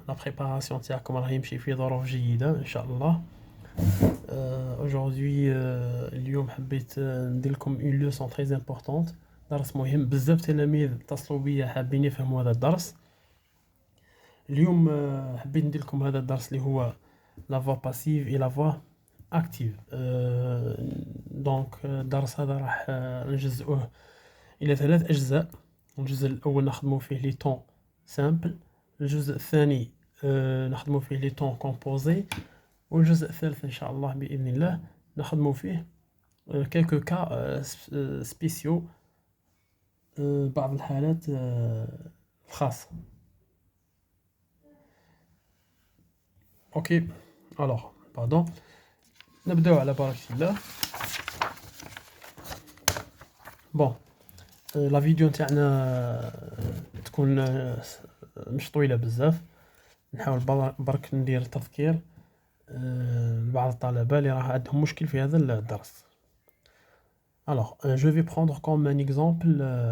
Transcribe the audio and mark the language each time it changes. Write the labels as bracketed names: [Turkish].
[French] La préparation [Arabic] تاعكم راهي يمشي في ظروف جيدة إن شاء الله. [French] Aujourd'hui [Arabic] اليوم حبيت ندير لكم [French] une leçon très importante. [Arabic] درس مهم بزاف تلاميذ اتصلوا بيا حابين يفهموا هذا الدرس. اليوم حبيت ندير لكم هذا الدرس اللي هو [French] la voix passive et la voix active. [Arabic] دونك الدرس هذا راح نجزئوه إلى 3 أجزاء. الجزء الأول نخدمو فيه [French] لي طون سامبل، [Arabic] الجزء الثاني نخدمو فيه [French] لي طون كومبوزي، [Arabic] والجزء الثالث إن شاء الله بإذن الله نخدمو فيه [French] كيلكو كا سبيسيو، [Arabic] بعض الحالات الخاصة. [French] اوكي الوغ باردون، [Arabic] نبداو على بركة الله. [French] بون لا فيديو [Arabic] نتاعنا تكون مش طويلة بزاف، نحاول برك ندير تذكير لبعض الطلبة اللي راه عندهم مشكل في هذا الدرس. [French] Alors, je vais prendre comme un exemple.